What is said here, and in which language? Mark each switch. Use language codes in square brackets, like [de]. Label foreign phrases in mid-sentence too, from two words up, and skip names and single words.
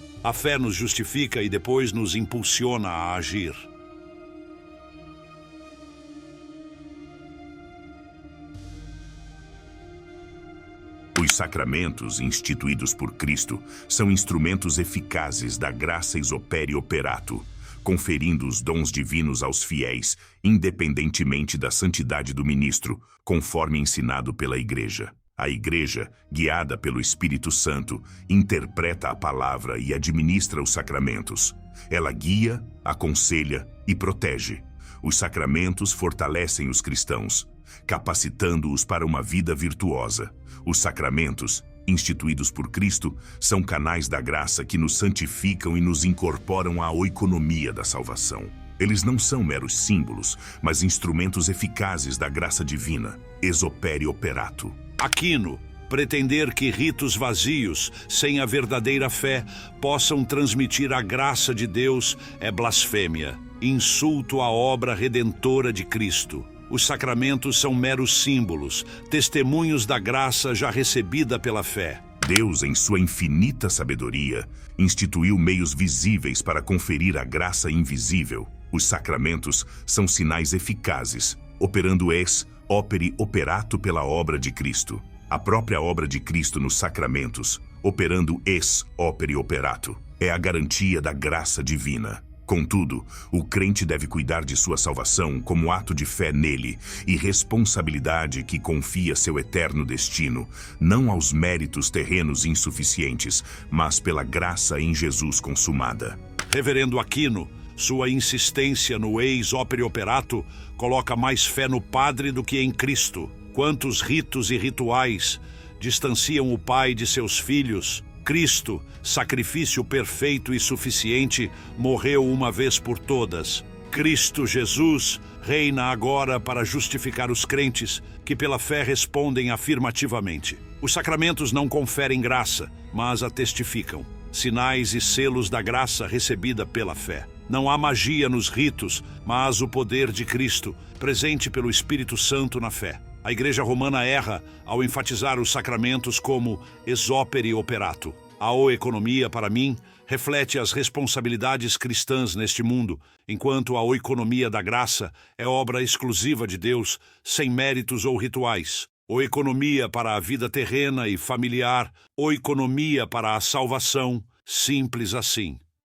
[pt] A fé nos justifica e depois nos impulsiona a agir. Os sacramentos instituídos por Cristo são instrumentos eficazes da graça [la] ex opere operato, [pt] conferindo os dons divinos aos fiéis, independentemente da santidade do ministro, conforme ensinado pela Igreja. A Igreja, guiada pelo Espírito Santo, interpreta a palavra e administra os sacramentos. Ela guia, aconselha e protege. Os sacramentos fortalecem os cristãos, capacitando-os para uma vida virtuosa. Os sacramentos, instituídos por Cristo, são canais da graça que nos santificam e nos incorporam à oikonomia da salvação. Eles não são meros símbolos, mas instrumentos eficazes da graça divina, [la] ex opere operato. [pt] Aquino, pretender que ritos vazios, sem a verdadeira fé, possam transmitir a graça de Deus é blasfêmia, insulto à obra redentora de Cristo. Os sacramentos são meros símbolos, testemunhos da graça já recebida pela fé. Deus, em sua infinita sabedoria, instituiu meios visíveis para conferir a graça invisível. Os sacramentos são sinais eficazes, operando [la] ex opere operato [pt] pela obra de Cristo. A própria obra de Cristo nos sacramentos, operando [la] ex opere operato, [pt] é a garantia da graça divina. Contudo, o crente deve cuidar de sua salvação como ato de fé nele e responsabilidade que confia seu eterno destino, não aos méritos terrenos insuficientes, mas pela graça em Jesus consumada. Reverendo Aquino, sua insistência no [la] ex opere operato [pt] coloca mais fé no Padre do que em Cristo. Quantos ritos e rituais distanciam o Pai de seus filhos? Cristo, sacrifício perfeito e suficiente, morreu uma vez por todas. Cristo Jesus reina agora para justificar os crentes que pela fé respondem afirmativamente. Os sacramentos não conferem graça, mas a testificam. Sinais e selos da graça recebida pela fé. Não há magia nos ritos, mas o poder de Cristo, presente pelo Espírito Santo na fé. A Igreja Romana erra ao enfatizar os sacramentos como [la] ex opere operato. [pt] A oikonomia, para mim, reflete as responsabilidades cristãs neste mundo, enquanto a oikonomia da graça é obra exclusiva de Deus, sem méritos ou rituais. Oikonomia para a vida terrena e familiar, oikonomia para a salvação, simples assim.